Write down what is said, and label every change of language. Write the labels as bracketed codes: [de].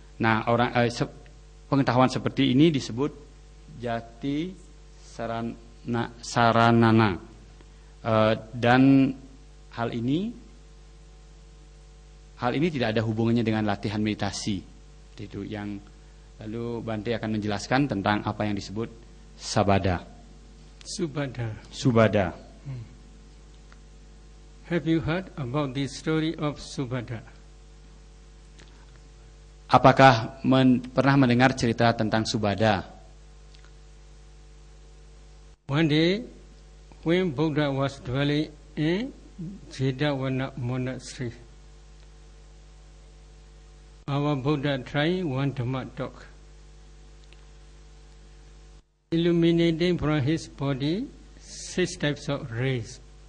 [id] Nah, pengetahuan seperti ini disebut jati saranana. Dan hal ini tidak ada hubungannya dengan latihan meditasi. Itu yang lalu Bante akan menjelaskan tentang apa yang disebut sabada. Subhada. [en] Have you heard about the story of Subhada? [id] Apakah pernah mendengar cerita tentang Subhada? [en] One day, when Buddha was dwelling in Jedavana monastery, our Buddha tried one Dhamma talk, illuminating from his body 6 types of rays.